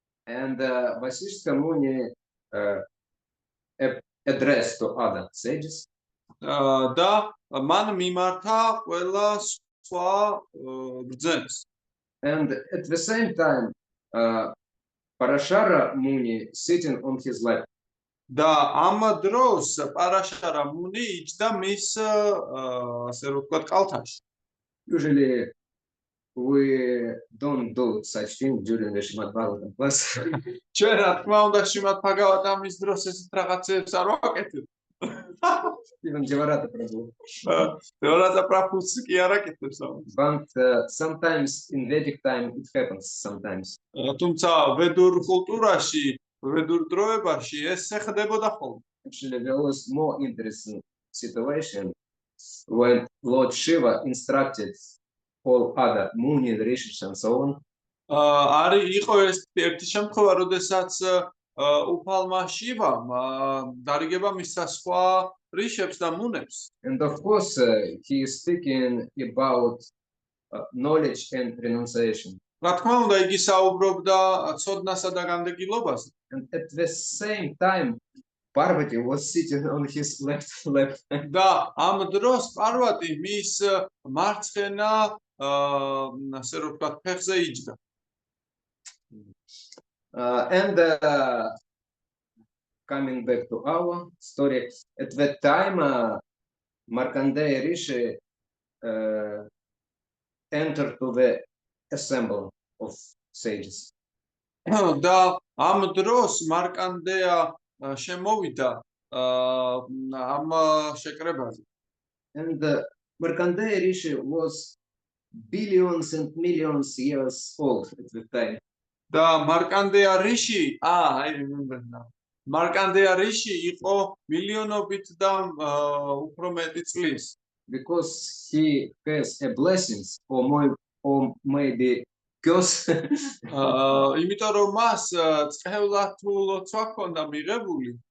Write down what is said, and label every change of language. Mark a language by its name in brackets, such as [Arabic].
[English] and Vasishtha Muni addressed to other sages. [Georgian] და მან მიმართა ყველა სხვა ბრძენს. [English] And at the same time, Parashara Muni sitting on his lap. [Georgian] და ამ დროს პარაშარა მუნი იჯდა მის ასე რომ ვთქვათ კალთაში. [English] Usually we don't do such thing during the Srimad Bhagavatam class. [Georgian] ჩვენ რა თქმა უნდა შრიმად ბჰაგავატამის დროს ეს რაღაცებს არ ვაკეთებ. [English] Even Devarata Prabhu. [Georgian] Devarata Prabhu's კი არ აკეთებს ამას. [English] But sometimes in Vedic time it happens sometimes. [Georgian] თუმცა ვედურ კულტურაში, ვედურ დროებაში ეს ხდებოდა ხოლმე. [English] Actually, there was more interesting situation when Lord Shiva instructed all other Muni, Rishis and so on. [Georgian] იყო ეს ერთი შემთხვევა, როდესაც უფალმა შივამ დარიგება მისცა სხვა რიშებს და მუნებს. [English] And of course, he is speaking about knowledge and renunciation. [Georgian] რა თქმა უნდა, იგი საუბრობდა ცოდნასა და განდეგილობაზე. [English] And at the same time, Parvati was sitting on his left lap. [Georgian] და ამ დროს პარვატი მის მარცხენა ასე რომ ვთქვათ ფეხზე იჯდა. [English] And coming back to our story, at that time, Markandeya Rishi entered to the assembly of sages. [Georgian] და ამ დროს მარკანდეა შემოვიდა ამ შეკრებაზე. [English] And Markandeya Rishi was billions and millions years old at the time. [Georgian] და მარკანდეა რიში, [English] I remember now. [Georgian] მარკანდეა რიში იყო მილიონობით და უფრო მეტი წლის. [English] Because he has a blessings or maybe curse. [Georgian] იმიტომ რომ მას წევლად თუ ლოცვა ჰქონდა მიღებული,